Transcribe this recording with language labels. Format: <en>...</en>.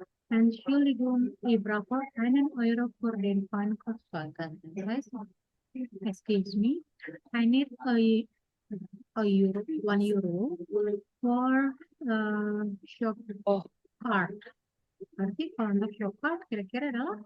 <de>Entschuldigung, ich brauche einen Euro für den Einkaufswagen.</de> <en>Excuse me, I need a euro, 1 euro for shop Oh, card.</en> <id>Berarti kalau untuk</id> <en>shop card</en> <id>kira-kira adalah</id>